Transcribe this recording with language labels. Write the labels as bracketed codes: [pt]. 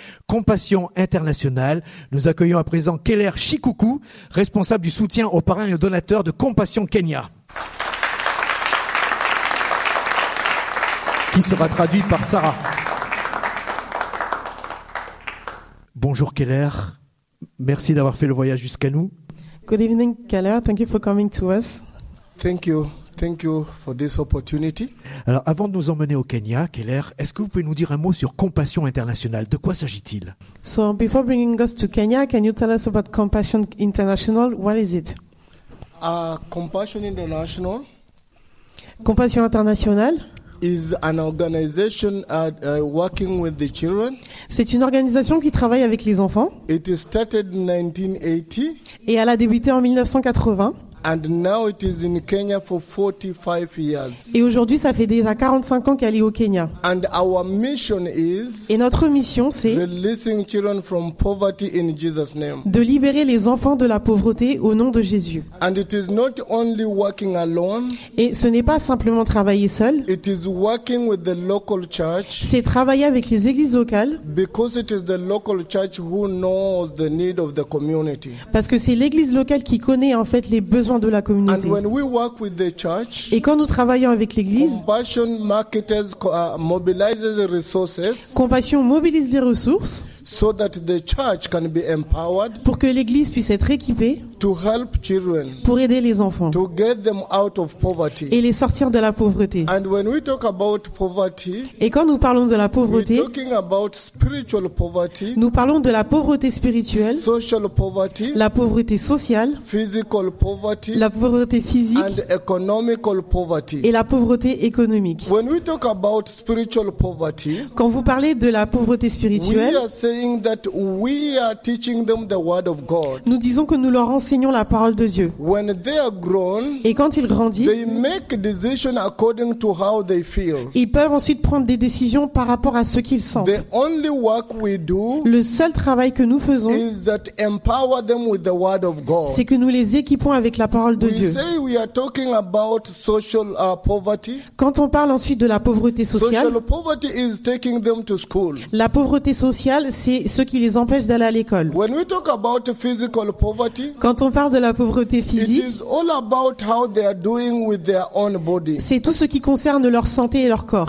[fr] Compassion Internationale, nous accueillons à présent Keller Chikuku, responsable du soutien aux parrains et aux donateurs de Compassion Kenya. Qui sera traduit par Sarah. Bonjour Keller, merci d'avoir fait le voyage jusqu'à nous. [en] Good evening Keller, thank you for coming to us. Thank you for this opportunity. [fr] Alors avant de nous emmener au Kenya, Keller, est-ce que vous pouvez nous dire un mot sur Compassion Internationale? De quoi s'agit-il? [en] So before bringing us to Kenya, can you tell us about Compassion International? What is it? Compassion International. [fr] Compassion Internationale. [en] Is an organization working with the children. [fr] C'est une organisation qui travaille avec les enfants. [en] It started in 1980. [fr] Et elle a débuté en 1980. [en] And now it is in Kenya for 45 years. [fr] Et aujourd'hui, ça fait déjà 45 ans qu'elle est au Kenya. [en] And our mission is. [fr] Et notre mission, c'est. [en] Releasing children from poverty in Jesus' name. [fr] De libérer les enfants de la pauvreté au nom de Jésus. [en] And it is not only working alone. [fr] Et ce n'est pas simplement travailler seul. [en] It is working with the local church. [fr] C'est travailler avec les églises locales. [en] Because it is the local church who knows the need of the community. [fr] Parce que c'est l'église locale qui connaît en fait les besoin de la communauté. [en] And when we work with the church, [fr] et quand nous travaillons avec l'église, [en] Compassion marketers mobilizes the resources, [fr] Compassion mobilise les ressources, [en] so that the church can be empowered, [fr] pour que l'église puisse être équipée, [en] to help children, [fr] pour aider les enfants, [en] to get them out of poverty, [fr] et les sortir de la pauvreté. [en] And when we talk about poverty, [fr] et quand nous parlons de la pauvreté, [en] we're talking about spiritual poverty, [fr] nous parlons de la pauvreté spirituelle, [en] social poverty, [fr] la pauvreté sociale, [en] physical poverty, [fr] la pauvreté physique, [en] and economical poverty, [fr] et la pauvreté économique. [en] When we talk about spiritual poverty, [fr] quand vous parlez de la pauvreté spirituelle, [en] saying that we are teaching them the word of God. [fr] Nous disons que nous leur enseignons la parole de Dieu. [en] When they are grown, [fr] et quand ils grandissent, [en] they make decisions according to how they feel. [fr] Ils peuvent ensuite prendre des décisions par rapport à ce qu'ils sentent. [en] The only work we do, [fr] le seul travail que nous faisons, [en] is that empower them with the word of God. [fr] C'est que nous les équipons avec la parole de Dieu. [en] We say we are talking about social poverty. [fr] Quand on parle ensuite de la pauvreté sociale, [en] social poverty is taking them to school. [fr] La pauvreté sociale, c'est ce qui les empêche d'aller à l'école. [en] When we talk about physical poverty, [fr] quand on parle de la pauvreté physique, [en] it is all about how they are doing with their own body. [fr] C'est tout ce qui concerne leur santé et leur corps.